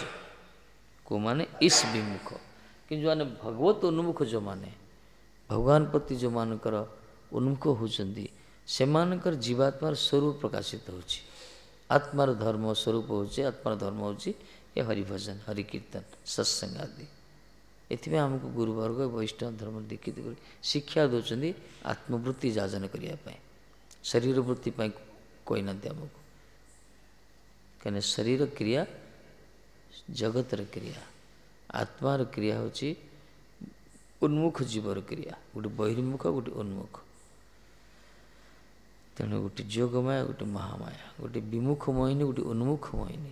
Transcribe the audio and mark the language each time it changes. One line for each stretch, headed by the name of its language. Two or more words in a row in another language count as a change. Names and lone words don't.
Odia: କେଉଁମାନେ ଈଶ ବିମୁଖ, କିନ୍ତୁ ଯେଉଁମାନେ ଭଗବତ ଉନ୍ମୁଖ, ଯେଉଁମାନେ ଭଗବାନ ପ୍ରତି ଯେଉଁମାନଙ୍କର ଉନ୍ମୁଖ ହେଉଛନ୍ତି, ସେମାନଙ୍କର ଜୀବାତ୍ମାର ସ୍ୱରୂପ ପ୍ରକାଶିତ ହେଉଛି, ଆତ୍ମାର ଧର୍ମ ସ୍ୱରୂପ ହେଉଛି, ଆତ୍ମାର ଧର୍ମ ହେଉଛି ଏ ହରିଭଜନ ହରିକୀର୍ତ୍ତନ ସତ୍ସଙ୍ଗ ଆଦି। ଏଥିପାଇଁ ଆମକୁ ଗୁରୁବର୍ଗ ବୈଷ୍ଣବ ଧର୍ମ ଦୀକ୍ଷିତ କରି ଶିକ୍ଷା ଦେଉଛନ୍ତି ଆତ୍ମବୃତ୍ତି ଯାଜନ କରିବା ପାଇଁ, ଶରୀର ବୃତ୍ତି ପାଇଁ କହିନାହାନ୍ତି ଆମକୁ। କହିଁ ଶରୀର କ୍ରିୟା ଜଗତର କ୍ରିୟା, ଆତ୍ମାର କ୍ରିୟା ହେଉଛି ଉନ୍ମୁଖ ଜୀବର କ୍ରିୟା, ଗୋଟେ ବହିର୍ମୁଖ ଗୋଟେ ଉନ୍ମୁଖ। ତେଣୁ ଗୋଟେ ଯୋଗମାୟା ଗୋଟେ ମହାମାୟା, ଗୋଟେ ବିମୁଖ ମୋହିନୀ ଗୋଟେ ଉନ୍ମୁଖ ମୋହିନୀ।